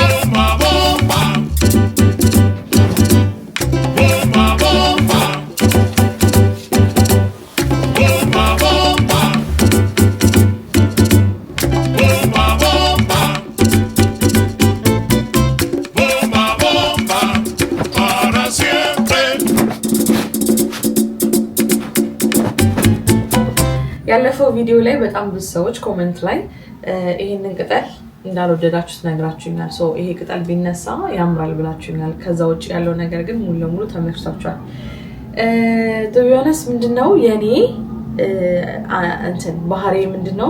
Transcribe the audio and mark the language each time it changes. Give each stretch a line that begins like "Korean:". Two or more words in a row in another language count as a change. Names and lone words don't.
Spanish: Bomba, bomba, bomba, bomba, bomba, bomba, bomba, bomba, bomba, bomba, para siempre.
Amharic: ያለፈው ቪዲዮ ላይ በጣም ብዙ ሰዎች ኮሜንት ላይ ይሄንን ቅጠል እንዳልወደዳችሁት ነግራችሁኛል። ሶ ይሄ ቅጠል ቢነሳ ያምራል ብላችሁኛል። ከዛ ውጭ ያለው ነገር ግን ሙሉ ለሙሉ ተመችቷችኋል። ቢሆንስ ምንድነው የኔ እንትን ባህሪ ምንድነው?